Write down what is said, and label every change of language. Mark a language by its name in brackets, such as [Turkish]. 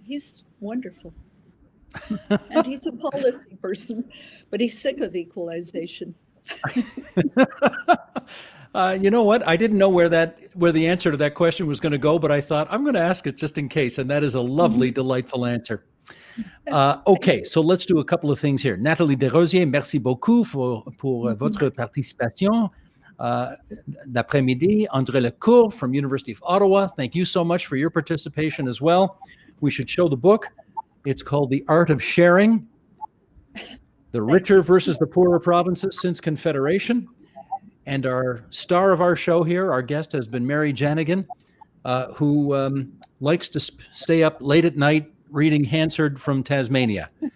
[English] He's wonderful. And he's a policy person, but he's sick of equalization. You know what? I didn't know where the answer to that question was going to go, but I thought I'm going to ask it just in case. And that is a lovely, delightful answer. OK, so let's do a couple of things here. [French] Nathalie Desrosiers, merci beaucoup pour votre participation d'après-midi. [English] André Lecours from University of Ottawa, thank you so much for your participation as well. We should show the book. It's called The Art of Sharing, The Richer versus the Poorer Provinces Since Confederation. And our star of our show here, our guest, has been Mary Janigan, who likes to stay up late at night reading Hansard from Tasmania.